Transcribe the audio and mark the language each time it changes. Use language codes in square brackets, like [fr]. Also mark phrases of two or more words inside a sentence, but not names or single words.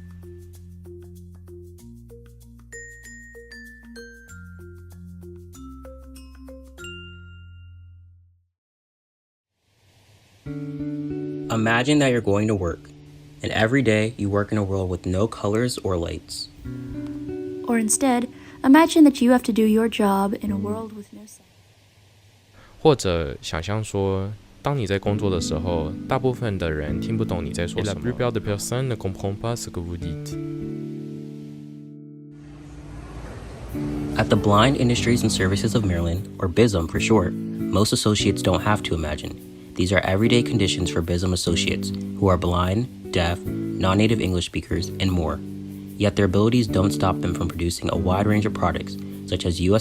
[en] Imagine that you're going to work, and every day you work in a world with no colors or lights. Or instead, imagine that you have to do your job in a world with no sound. [zh] 或者想象说，当你在工作的时候，大部分的人听不懂你在说什么。 [fr] Et la plupart des personnes ne comprennent pas ce que vous dites. [en] At the Blind Industries and Services of Maryland, or BISM for short, most associates don't have to imagine. These are everyday conditions for BISM associates who are blind, deaf, non-native English speakers, and more. Yet their abilities don't stop them from producing a wide range of products such as U.S.